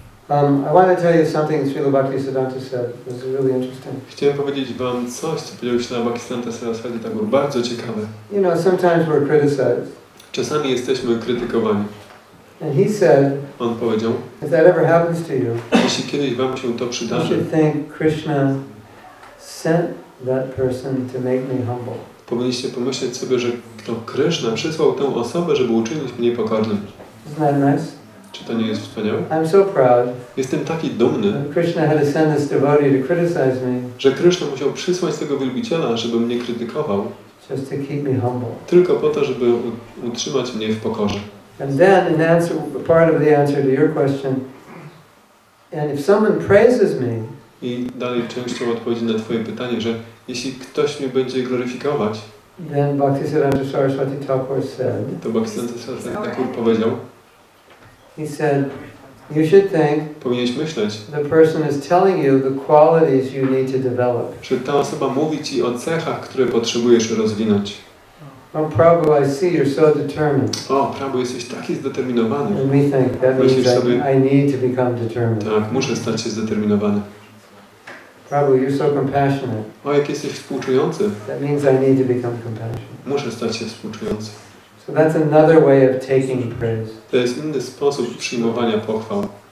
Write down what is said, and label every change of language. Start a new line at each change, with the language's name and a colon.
English: I want to tell you something Srila Bhaktisiddhanta said. It was really interesting.
Polish: Chciałem powiedzieć wam coś, co powiedział Śrila Bhaktisiddhanta Saraswati Thakur, bardzo ciekawe.
English: You know, sometimes we're criticized.
Polish: Czasami jesteśmy krytykowani.
English: And he said,
Polish: on powiedział,
English: if that ever happens to you,
Polish: jeśli kiedyś wam się to
English: you
Polish: przydarzy,
English: should think Krishna sent that person to make me humble.
Polish: Powinniście pomyśleć sobie, że to Krishna przysłał tę osobę, żeby uczynić mnie pokornym.
English: Isn't that nice?
Polish: Czy to nie jest wspaniałe?
English: I'm so proud.
Polish: Jestem taki dumny,
English: Krishna had to send this devotee to criticize me.
Polish: Że Krishna musiał przysłać tego wielbiciela, żeby mnie krytykował.
English: Just to keep me humble.
Polish: Tylko po to, żeby utrzymać mnie w pokorze.
English: And then, in answer, part of the answer to your question, and if someone praises me,
Polish: i dalej częścią odpowiedzi na twoje pytanie, że jeśli ktoś mnie będzie gloryfikować,
English: then Bhaktisiddhanta Saraswati Thakur said,
Polish: to Bhaktisiddhanta Saraswati Thakur powiedział,
English: he said, you should think
Polish: powinieneś myśleć,
English: the person is telling you the qualities you need to develop.
Polish: że ta osoba mówi ci o cechach, które potrzebujesz rozwinąć.
English: Oh, Prabhu, I see you're so determined.
Polish: O, Prabhu, jesteś taki zdeterminowany.
English: And we think that means I need to become determined.
Polish: Tak, muszę stać się zdeterminowany.
English: Prabhu, you're so compassionate.
Polish: O, jak jesteś współczujący.
English: That means I need to become compassionate.
Polish: Muszę stać się współczujący.
English: So that's another way of taking praise.
Polish: To jest inny sposób przyjmowania pochwał.